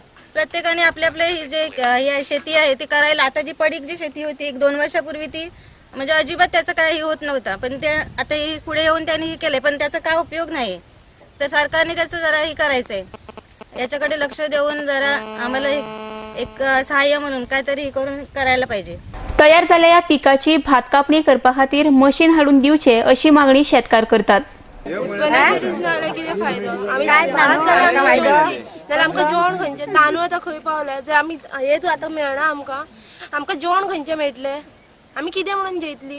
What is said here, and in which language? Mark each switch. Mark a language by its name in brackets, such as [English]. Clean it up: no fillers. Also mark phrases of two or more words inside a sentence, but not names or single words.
[Marathi] प्रत्येकाने आपले जे शेती आहे ती करायला, आता जी पडीक जी शेती होती 1-2 वर्षापूर्वी ती म्हणजे अजिबात त्याचं काही होत नव्हता, पण ते आता ही पुढे येऊन त्यांनी हे केले पण त्याचा काय उपयोग नाही. तर सरकारने त्याचं जरा हे करायचंय, याच्याकडे लक्ष देऊन जरा आम्हाला एक सहाय्य म्हणून काहीतरी हे करून करायला पाहिजे. [Konkani] तयार जाल्ल्या या पिकाची भात कापणी करपा खातीर मशीन हाडून दिवचे अशी मागणी शेतकार करतात. आमकां जेवण खंयचे तांदूळ आतां खंय पावले, जर आमी हेच आतां मेळना आमकां जेवण खंयचें मेळटलें, आमी कितें म्हणून जेयतली.